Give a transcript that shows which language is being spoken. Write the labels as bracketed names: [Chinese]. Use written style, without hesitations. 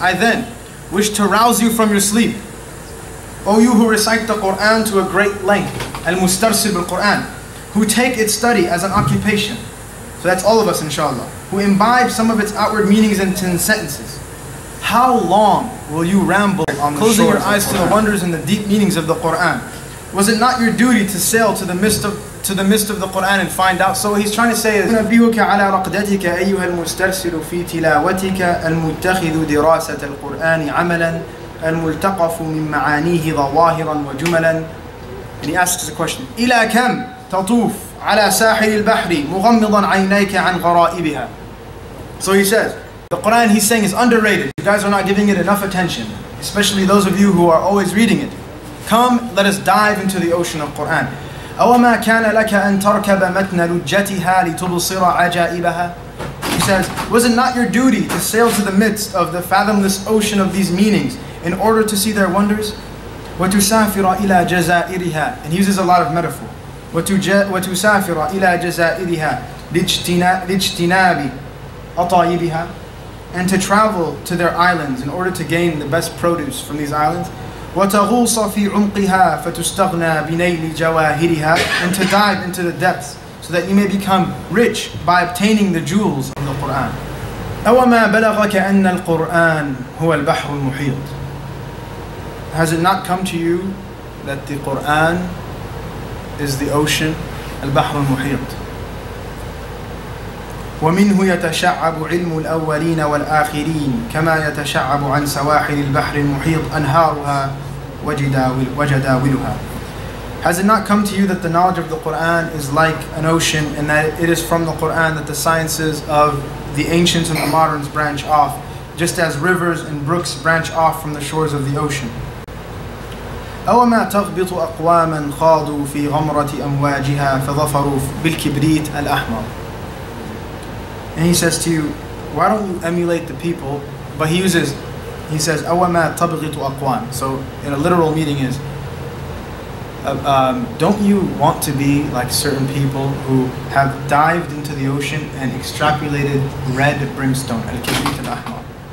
[English] I then wish to rouse you from your sleep, O you who recite the Qur'an to a great length, al-mustarsil bil-Qur'an, who take its study as an occupation. So that's all of us, Insha'Allah, who imbibe some of its outward meanings into sentences. How long will you ramble on closing your eyes to the wonders and the deep meanings of the Qur'an? Was it not your duty to sail to the midst of the Qur'an and find out? So he's trying to say is [Arabic] نبيك على رقدتك أيها المسترسل في تلاوتك المتخذ دراسة القرآن عملا الملتقف من معانيه ظواهرا وجملا. [English] And he asks the question [Arabic] إلى كم تطوف على ساحل البحر مغمضا عينيك عن غرائبها. [English] So he says, the Quran he's saying is underrated. You guys are not giving it enough attention, especially those of you who are always reading it. Come, let us dive into the ocean of Quran. [Arabic] أَوَمَا كَانَ لَكَ أَن تَرْكَبَ مَتْنَ لُجَّتِهَا لِتُبْصِرَ عَجَائِبَهَا. [English] He says, was it not your duty to sail to the midst of the fathomless ocean of these meanings in order to see their wonders? [Arabic] وَتُسَافِرَ إِلَى جَزَائِرِهَا. [English] And he uses a lot of metaphor. [Arabic] وَتُسَافِرَ إِلَى جَزَائِرِهَا لِاجْتِنَابِ أَطَايِبِهَا. [English] And to travel to their islands in order to gain the best produce from these islands. [Arabic] وَتَغُوصَ فِي عُمْقِهَا فَتُسْتَغْنَى بِنَيْلِ جَوَاهِرِهَا. [English] And to dive into the depths so that you may become rich by obtaining the jewels of the Qur'an. [Arabic] أَوَمَا بَلَغَكَ أَنَّ الْقُرْآنَ هُوَ الْبَحْرُ الْمُحِيطُ. [English] Has it not come to you that the Qur'an is the ocean, al-Bahr al-Muhit? [Arabic] ومنه يتشعب علم الأولين والآخرين كما يتشعب عن سواحل البحر المحيط أنهارها وجداولها. [English] Has it not come to you that the knowledge of the Qur'an is like an ocean, and that it is from the Qur'an that the sciences of the ancients and the moderns branch off, just as rivers and brooks branch off from the shores of the ocean? [Arabic] أوما تغبط أقواما خاضوا في غمرة أمواجها فظفروا بالكبريت الأحمر. [English] And he says to you, why don't you emulate the people? But he says, [Arabic] أَوَمَا تَبْغِتُ أَقْوَامٍ. [English] So in a literal meaning is, don't you want to be like certain people who have dived into the ocean and extrapolated red brimstone, al-kibrit al-ahmar.